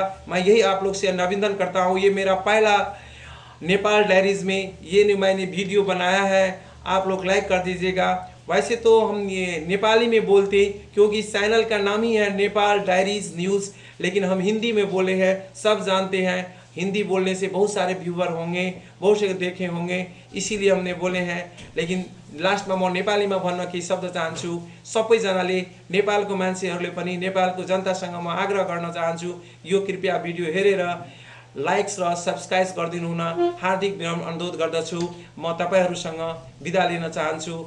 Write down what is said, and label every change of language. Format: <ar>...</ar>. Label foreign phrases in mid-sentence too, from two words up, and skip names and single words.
<hi>मैं यही आप लोग से निवेदन करता हूं। ये मेरा पहला नेपाल डायरीज में मैंने वीडियो बनाया है, आप लोग लाइक कर दीजिएगा। वैसे तो हम ये नेपाली में बोलते क्योंकि इस चैनल का नाम ही है नेपाल डायरीज न्यूज़, लेकिन हम हिंदी में बोले हैं, सब जानते हैं हिंदी बोलने से बहुत सारे व्यूवर होंगे, बहुत से देखे होंगे, इसीलिए हमने बोले हैं।</hi> <ne>लेकिन लास्टमा म नेपालीमा भन्न केही शब्द चाहन्छु। सबैजनाले नेपालको मान्छेहरूले पनि नेपालको जनतासँग म आग्रह गर्न चाहन्छु, यो कृपया भिडियो हेरेर लाइक्स र सब्सक्राइब गरिदिनु हुन हार्दिक विनम्र अनुरोध गर्दछु। म तपाईहरुसँग बिदा लिन चाहन्छु।</ne>